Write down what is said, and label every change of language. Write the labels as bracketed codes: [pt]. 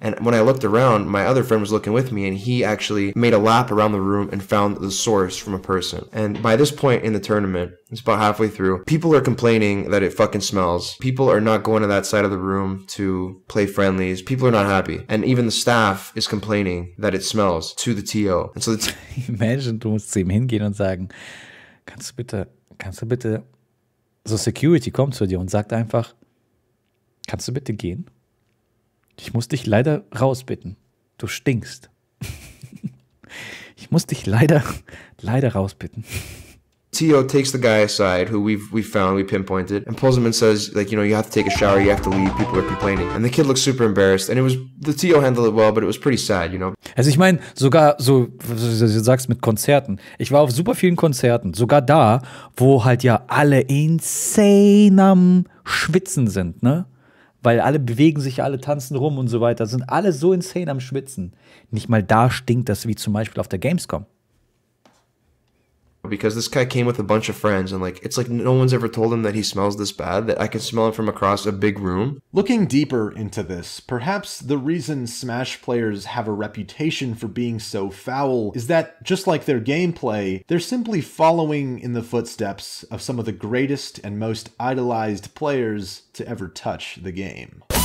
[en] And when I looked around, my other friend was looking with me and he actually made a lap around the room and found the source from a person. And by this point in the tournament, it's about halfway through, people are complaining that it fucking smells. People are not going to that side of the room to play friendlies. People are not happy. And even the staff is complaining that it smells to the TO. And so it's [de] Imagine, du musst zu ihm hingehen und sagen, kannst du bitte, so Security kommt zu dir und sagt einfach, kannst du bitte gehen? Ich muss dich leider rausbitten. Du stinkst. Ich muss dich leider rausbitten. [en] TO takes the guy aside who we found, we pinpointed, and pulls him and says, like, you know, you have to take a shower, you have to leave, people are complaining. And the kid looks super embarrassed, and the TO handled it well, but it was pretty sad, you know. [de] Also ich meine, sogar so, was du sagst mit Konzerten. Ich war auf super vielen Konzerten, sogar da, wo halt ja alle insane am Schwitzen sind, ne? Weil alle bewegen sich, alle tanzen rum und so weiter, sind alle so insane am Schwitzen. Nicht mal da stinkt das wie zum Beispiel auf der Gamescom. [en] Because this guy came with a bunch of friends and like it's like no one's ever told him that he smells this bad, that I can smell him from across a big room. Looking deeper into this, perhaps the reason Smash players have a reputation for being so foul is that, just like their gameplay, they're simply following in the footsteps of some of the greatest and most idolized players to ever touch the game.